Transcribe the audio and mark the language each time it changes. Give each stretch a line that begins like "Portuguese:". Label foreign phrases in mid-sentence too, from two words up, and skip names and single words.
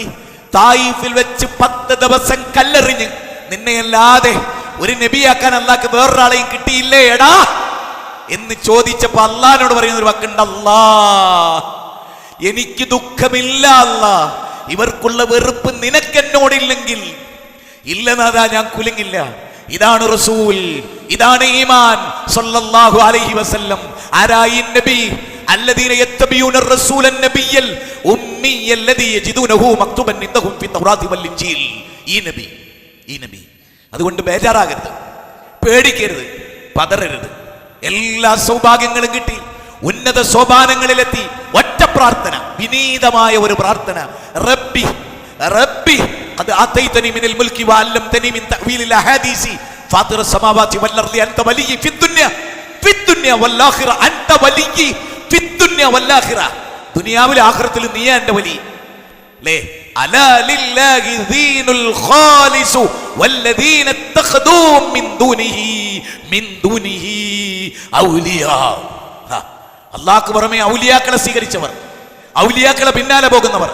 Malayalam: തായിഫിൽ വെച്ച് 10 ദിവസം കല്ലെറിഞ്ഞ് നിന്നെയല്ലാതെ ഒരു നബിയാക്കാൻ അല്ലാഹ്ക്ക് വേറൊരാളെയും കിട്ടിയില്ലേ എടാ എന്ന് ചോദിച്ചപ്പോ അള്ളാഹിനോട് പറയുന്ന ഒരു വാക്കുണ്ട്, അല്ലാ എനിക്ക് ദുഃഖമില്ല അല്ലാ, ഇവർക്കുള്ള വെറുപ്പ് നിനക്കെന്നോടില്ലെങ്കിൽ ഇല്ലെന്നതാ ഞാൻ കുലുങ്ങില്ല. ഇതാണ് റസൂൽ, ഇതാണ് ഈമാൻ
Arabic: صلى الله عليه وسلم.
Malayalam: ആരായി നബി?
Arabic: الذين يتبعون الرسول النبي الأمي الذي يجدونه مكتوبا عندهم في التوراة والإنجيل.
Malayalam: ഈ നബി. അതുകൊണ്ട് ബേജാറാകരുത്, പേടിക്കരുത്, പതറരുത്. എല്ലാ സൗഭാഗ്യങ്ങളും കിട്ടി, ഉന്നത സോപാനങ്ങളിലെത്തി. ഒറ്റ പ്രാർത്ഥന, വിനീതമായ ഒരു പ്രാർത്ഥന.
Arabic: رب رب قد آتيتني من الملك وعلمتني من تأويل الأحاديث فاطر السماوات والأرض أنت ولي في الدنيا والآخرة أنت ولي في الدنيا والآخرة.
Malayalam: ദുനിയാവിലും ആഖിറത്തിലും നീയാ എൻ്റെ വലി.
Arabic: ألا لله الدين الخالص والذين اتخذوا من دونه أولياء.
Malayalam: അല്ലാഹുവിന് പുറമെ ഔലിയാക്കളെ സ്വീകരിച്ചവർ, ഔലിയാക്കളെ പിന്നാലെ പോകുന്നവർ.